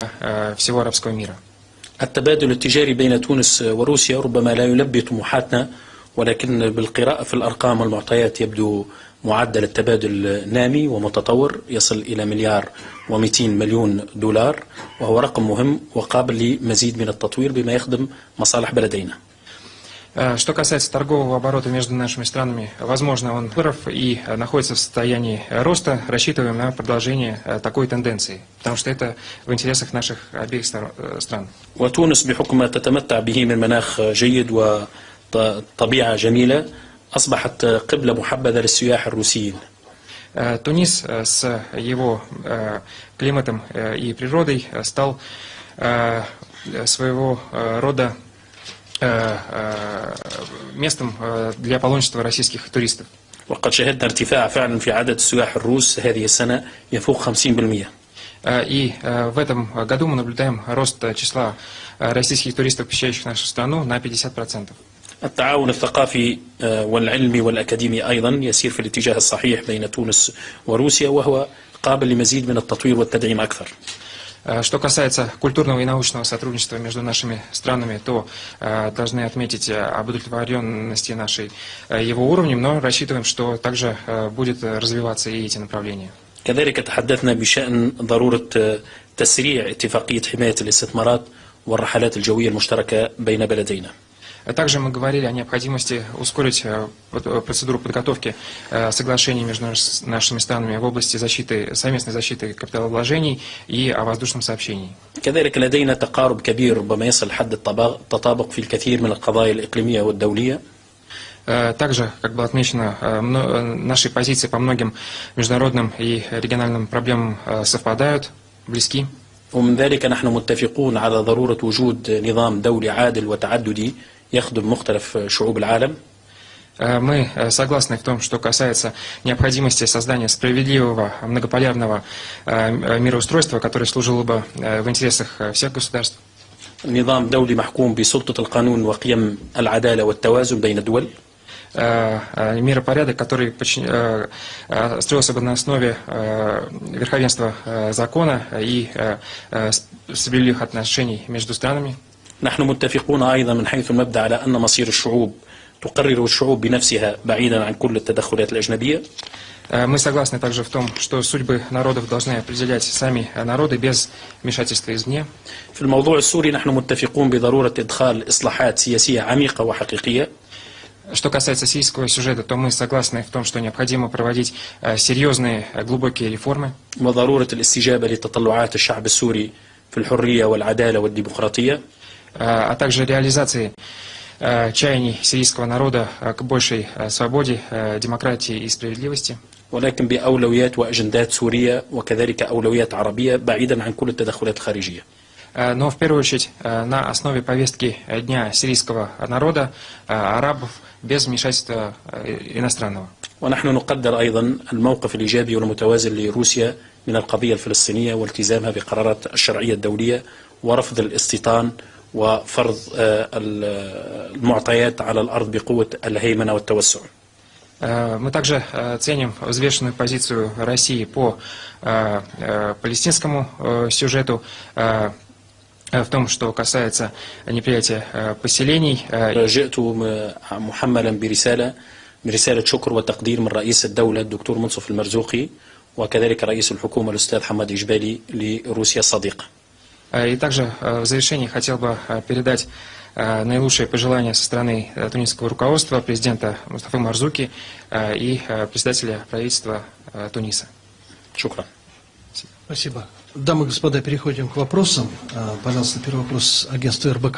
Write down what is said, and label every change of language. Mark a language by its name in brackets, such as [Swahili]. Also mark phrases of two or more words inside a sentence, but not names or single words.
[Russian] всего арабского мира. [Arabic] التبادل التجاري بين تونس وروسيا ربما لا يلبي طموحاتنا، ولكن بالقراءة في الأرقام والمعطيات يبدو معدل التبادل نامي ومتطور، يصل إلى $1,200,000,000، وهو رقم مهم وقابل لمزيد من التطوير بما يخدم مصالح بلدينا. [Russian] Что касается торгового оборота между нашими странами, возможно, он вырос и находится в состоянии роста. Рассчитываем на продолжение такой тенденции, потому что это в интересах наших обеих стран. [Arabic] وتونس بحكم ما تتمتع به من مناخ جيد وطبيعة جميلة أصبحت قبلة محبذة للسياح الروسيين. [Russian] Тунис с его климатом и природой стал своего рода местом для паломничества российских туристов. [Arabic] وقد شهدنا ارتفاع فعلا في عدد السياح الروس هذه السنة يفوق 50%. [Russian] И в этом году мы наблюдаем рост числа российских туристов, посещающих нашу страну, на 50%. [Arabic] التعاون الثقافي والعلمي والأكاديمي أيضا يسير في الاتجاه الصحيح بين تونس وروسيا، وهو قابل لمزيد من التطوير والتدعيم أكثر. [Russian] Что касается культурного и научного сотрудничества между нашими странами, то должны отметить об удовлетворенности нашей его уровнем, но рассчитываем, что также будет развиваться и эти направления. [Arabic] كذلك تحدثنا بشأن ضرورة تسريع اتفاقية حماية الاستثمارات والرحلات الجوية المشتركة بين بلدينا. [Russian] Также мы говорили о необходимости ускорить процедуру подготовки соглашений между нашими странами в области совместной защиты капиталовложений и о воздушном сообщении. [Arabic] كذلك لدينا تقارب كبير ربما يصل حد التطابق في الكثير من القضايا الإقليمية والدولية. [Russian] Также, как было отмечено, наши позиции по многим международным и региональным проблемам совпадают, близки. [Arabic] ومن ذلك نحن متفقون على ضرورة وجود نظام دولي عادل وتعددي يخدم مختلف شعوب العالم. [Russian] Мы согласны в том, что касается необходимости создания справедливого многополярного мироустройства, которое служило бы в интересах всех государств. [Arabic] نظام دولي محكوم بسلطة القانون وقيم العدالة والتوازن بين الدول. [Russian] Миропорядок, который строился бы на основе верховенства закона и справедливых отношений между странами. [Arabic] نحن متفقون أيضا من حيث المبدأ على أن مصير الشعوب تقرر الشعوب بنفسها بعيدا عن كل التدخلات الأجنبية. [Russian] Мы согласны также в том, что судьбы народов должны определять сами народы без вмешательства извне. [Arabic] في الموضوع السوري نحن متفقون بضرورة إدخال إصلاحات سياسية عميقة وحقيقية. [Russian] Что касается сирийского сюжета, то мы согласны в том, что необходимо проводить серьезные, глубокие реформы. [Arabic] وضرورة الاستجابة لتطلعات الشعب السوري في الحرية والعدالة والديمقراطية. [Russian] А также реализации чаяний сирийского народа к большей свободе, демократии и справедливости. [Arabic] ولكن بأولويات وأجندات سورية وكذلك أولويات عربية بعيدا عن كل التدخلات الخارجية. [Russian] Но в первую очередь на основе повестки дня сирийского народа, арабов, без вмешательства иностранного. [Arabic] ونحن نقدر أيضا الموقف الإيجابي والمتوازن لروسيا من القضية الفلسطينية والتزامها بقرارات الشرعية الدولية ورفض الاستيطان وفرض المعطيات على الأرض بقوة الهيمنة والتوسع. [Russian] Мы также ценим взвешенную позицию России по палестинскому сюжету, в том, что касается неприятия поселений. [Arabic] جئت محملا برسالة شكر وتقدير من رئيس الدولة الدكتور منصف المرزوقي وكذلك رئيس الحكومة الأستاذ حماد إجبالي لروسيا الصديقة. [Russian] И также в завершении хотел бы передать наилучшие пожелания со стороны тунисского руководства, президента Мустафы Марзуки и председателя правительства Туниса. Шукран. Спасибо. Дамы и господа, переходим к вопросам. Пожалуйста, первый вопрос агентства РБК.